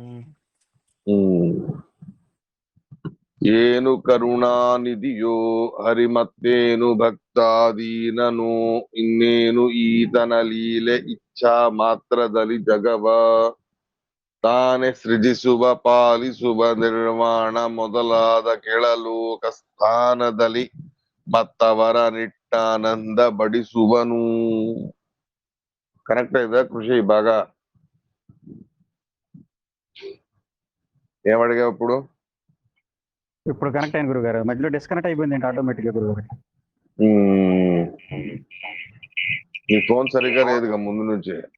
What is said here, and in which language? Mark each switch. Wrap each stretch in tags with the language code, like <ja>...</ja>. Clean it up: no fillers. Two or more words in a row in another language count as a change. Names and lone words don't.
<kn>ಏನು ಕರುಣಾನಿಧಿಯೋ ಹರಿ, ಮತ್ತೇನು ಭಕ್ತಾಧೀನನು, ಇನ್ನೇನು ಈತನ ಲೀಲೆ, ಇಚ್ಛಾ ಮಾತ್ರದಲ್ಲಿ ಜಗವ, ತಾನೇ ಸೃಜಿಸುವ ಪಾಲಿಸುವ ನಿರ್ವಾಣ, ಮೊದಲಾದ ಕೆಳಲೋಕ ಸ್ಥಾನದಲ್ಲಿ ಮತ್ತವರ ನಿಟ್ಟಾನಂದ ಬಡಿಸುವನು.</kn> <te>కరెక్ట్ ಇದೆ కృషి బాగా. ఏమడిగా ఇప్పుడు ఇప్పుడు కనెక్ట్ అయింది గురుగారు, మధ్యలో డిస్కనెక్ట్ అయిపోయింది ఏంటి ఆటోమేటిక్ గా గురుగారు? నీ ఫోన్ సరిగ్గా లేదుగా ముందు నుంచి.</te>